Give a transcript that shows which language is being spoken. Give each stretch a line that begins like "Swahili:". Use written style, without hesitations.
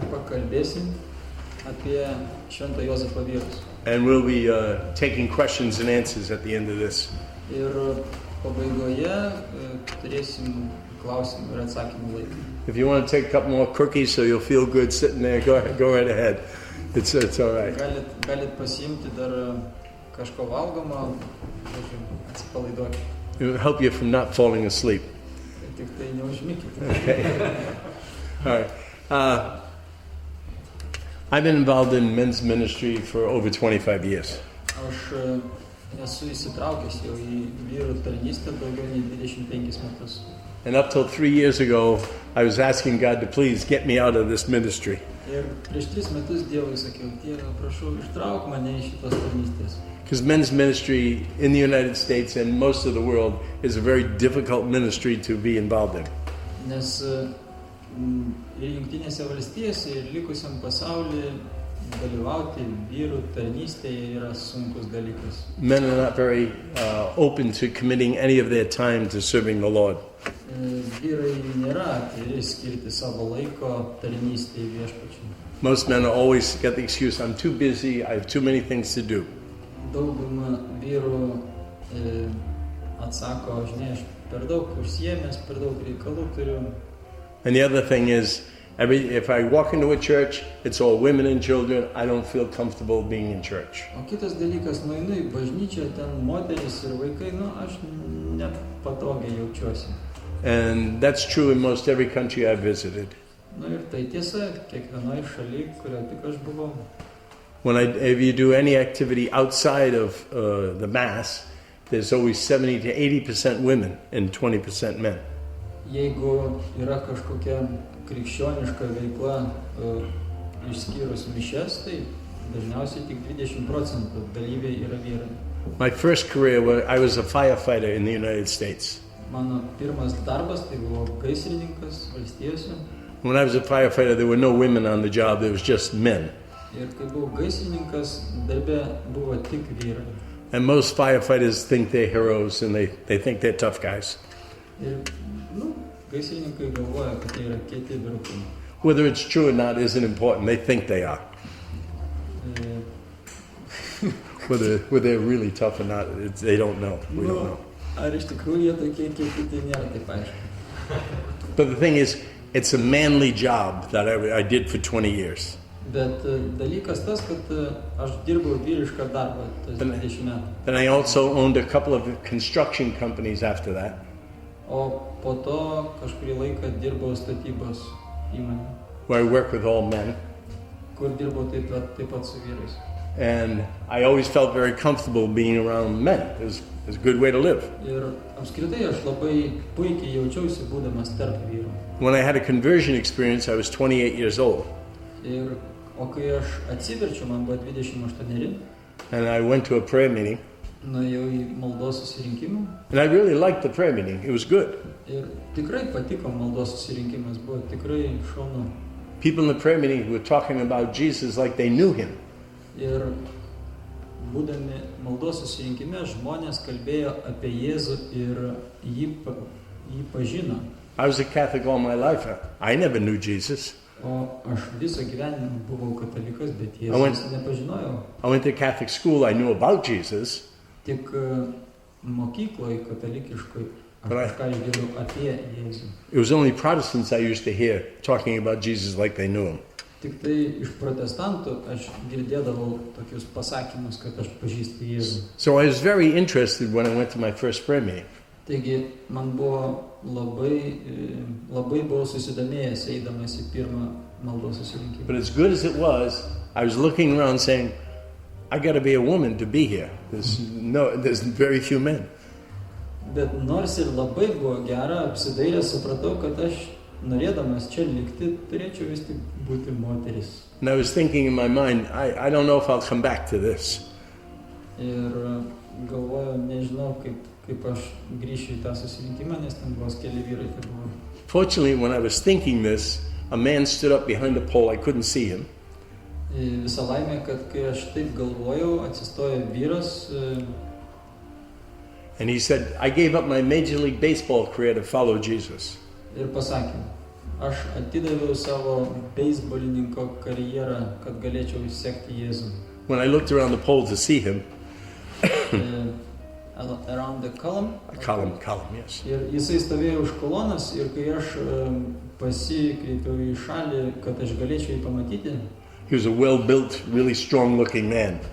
Lithuanian: kalbėsim apie šventą Juozapą vyrus.
English: And we'll be taking questions and answers at the end of this.
Lithuanian: Ir pabaigoje turėsim klausimų ir atsakymų laiką.
English: If you want to take a couple more cookies so you'll feel good sitting there, go right ahead. It's all right.
Lithuanian: Galit pasiimti dar kažko valgomo, atsipalaiduokit.
English: It will help you from not falling asleep.
Lithuanian: Tik tai neužmykite.
English: Okay. All right. I've been involved in men's ministry for over 25 years.
Lithuanian: Aš esu įsitraukęs jau į vyrų tarnystę daugiau nei 25 metus.
English: And up till 3 years ago, I was asking God to please get me out of this ministry.
Lithuanian: Ir prieš 3 metus Dievui sakiau, Dieve, prašau, ištrauk mane iš šitos tarnystės.
English: Because men's ministry in the United States and most of the world is a very difficult ministry to be involved in.
Lithuanian: Nes ir Jungtinėse valstijose ir likusiam pasaulyje dalyvauti vyrų tarnystėje yra sunkus dalykas.
English: Men are not very open to committing any of their time to serving the Lord.
Lithuanian: Vyrai nėra atviri skirti savo laiko tarnystėje viešpačiui.
English: Most men always get the excuse, I'm too busy, I have too many things to do.
Lithuanian: Dauguma vyrų atsako, žinai, aš per daug užsiėmęs, per daug reikalų turiu.
English: And the other thing is, if I walk into a church, it's all women and children, I don't feel comfortable being in church.
Lithuanian: O kitas dalykas, nueinu į bažnyčią, ten moteris ir vaikai, aš nepatogiai jaučiuosi.
English: And that's true in most every country I've visited.
Lithuanian: Ir tai tiesa, kiekvienoje šalyje, kurioje tik aš buvau.
English: If you do any activity outside of the mass, there's always 70 to 80% women and 20% men.
Lithuanian: Jeigu yra kažkokia krikščioniška veikla išskyrus mišias, tai dažniausiai tik 20% dalyviai yra vyrai.
English: My first career, I was a firefighter in the United States.
Lithuanian: Mano pirmas darbas tai buvo gaisrininkas valstijose.
English: When I was a firefighter, there were no women on the job, there was just men.
Lithuanian: Ir kai buvau gaisrininkas, darbe buvo tik vyrai.
English: And most firefighters think they're heroes and they think they're tough guys.
Lithuanian: Ir, gaisrininkai galvoja, kad tai yra kieti vyrukai.
English: Whether it's true or not isn't important, they think they are. Whether they're really tough or not, they don't know. We don't know.
Lithuanian: Ar iš tikrųjų jie tokie kieti, tai nėra taip aišku.
English: But the thing is, it's a manly job that I did for 20 years.
Lithuanian: Bet dalykas tas, kad aš dirbau vyrišką darbą, tas 20 metų.
English: Then I also owned a couple of construction companies after that.
Lithuanian: O po to kažkurį laiką dirbau statybos įmonę.
English: Where I work with all men.
Lithuanian: Kur dirbau taip pat su vyrais.
English: And I always felt very comfortable being around men. It was a good way to live.
Lithuanian: Ir apskritai aš labai puikiai jaučiausi būdamas tarp vyrų.
English: When I had a conversion experience, I was 28 years old.
Lithuanian: O kai aš atsiverčiau, man buvo 28.
English: And I went to a prayer meeting.
Lithuanian: Nuėjau į maldos susirinkimą.
English: And I really liked the prayer meeting. It was good.
Lithuanian: Ir tikrai patiko maldos susirinkimas, buvo tikrai šaunu.
English: People in the prayer meeting were talking about Jesus like they knew him.
Lithuanian: Ir būdami maldos susirinkime, žmonės kalbėjo apie Jėzų ir jį pažino.
English: I was a Catholic all my life. I never knew Jesus.
Lithuanian: O aš visą gyvenimą buvau katalikas, bet Jėzus nepažinojau.
English: I went to Catholic school, I knew about Jesus.
Lithuanian: Tik mokykloje katalikiškai aš kažką išgirdau apie Jėzų.
English: It was only Protestants I used to hear talking about Jesus like they knew him.
Lithuanian: Tik tai iš protestantų aš girdėdavau tokius pasakymus, kad aš pažįstu Jėzų.
English: So I was very interested when I went to my first prayer meeting.
Lithuanian: Taigi man buvo labai buvau susidomėjęs eidamas į pirmą maldos susirinkimą.
English: But as good as it was, I was looking around saying, I got to be a woman to be here. There's very few men.
Lithuanian: Bet nors ir labai buvo gera, apsidairęs supratau, kad aš norėdamas čia likti, turėčiau vis tik būti moteris.
English: And I was thinking in my mind, I don't know if I'll come back to this.
Lithuanian: Ir galvojau, nežinau, kaip aš grįšiu į tą susirinkimą, nes ten buvo keli vyrai, tai buvo.
English: Fortunately, when I was thinking this, a man stood up behind a pole. I couldn't see him.
Lithuanian: Visa laimė, kad kai aš taip galvojau, atsistojo vyras.
English: And he said, I gave up my Major League Baseball career to follow Jesus.
Lithuanian: Ir pasakė, aš atidaviau savo beisbolininko karjerą, kad galėčiau sekti Jėzų.
English: When I looked around the pole to see him, Around the column. column, yes.
Lithuanian: Ir jisai stovėjo už kolonas ir kai aš pasikreipiau į šalį, kad aš galėčiau jį pamatyti,
English: He was a well-built, really strong-looking man.